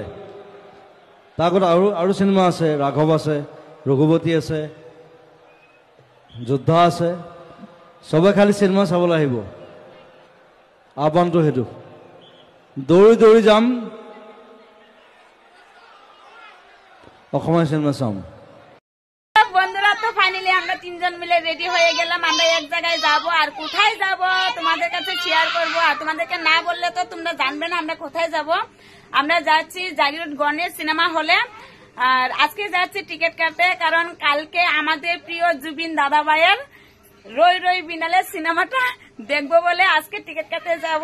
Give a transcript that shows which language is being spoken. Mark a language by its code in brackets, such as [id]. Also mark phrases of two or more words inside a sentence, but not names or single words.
[as] তাৰ আগত আৰু চিনেমা আছে, ৰাঘৱ আছে, ৰঘুপতি আছে, যোদ্ধা আছে। চবে খালি চিনেমা চাবলৈ আহিব, আহ্বানটো সেইটো। দৌৰি দৌৰি যাম, অসমীয়া সিনেমা চাম। [bn] বন্ধুরা, তো ফাইনালি আমরা তিনজন মিলে রেডি হয়ে গেলাম। আমরা এক জায়গায় যাব, আর কোথায় যাব তোমাদের কাছে শেয়ার করব। আর তোমাদেরকে না বললে তো তোমরা জানবে না আমরা কোথায় যাব। আমরা যাচ্ছি জাগিরোড গণেশ সিনেমা হলে। আর আজকে যাচ্ছি টিকিট কাটতে, কারণ কালকে আমাদের প্রিয় জুবিন দাদাভাইয়ের রই রই বিনালে সিনেমাটা দেখবো বলে আজকে টিকিট কাটতে যাব।